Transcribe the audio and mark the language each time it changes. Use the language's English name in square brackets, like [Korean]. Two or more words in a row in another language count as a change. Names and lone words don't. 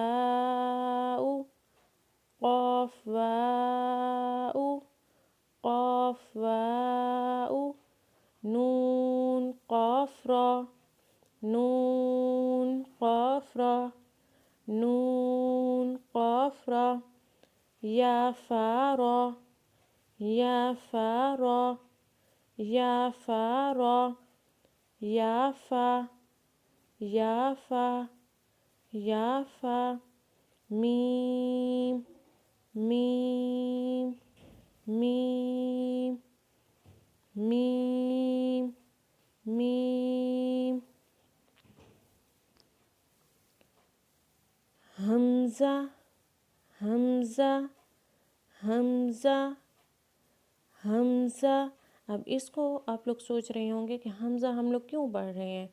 [Arabic] واو قاف واو قاف واو نون قاف را نون قاف را نون قاف را یا فا را یا فا را یا فا را یا فا یا فا یا فا میم میم میم میم میم حمزہ حمزہ [Urdu] حمزہ حمزہ اب اس کو آپ لوگ سوچ رہے ہوں گے کہ حمزہ ہم لوگ کیوں پڑھ رہے ہیں.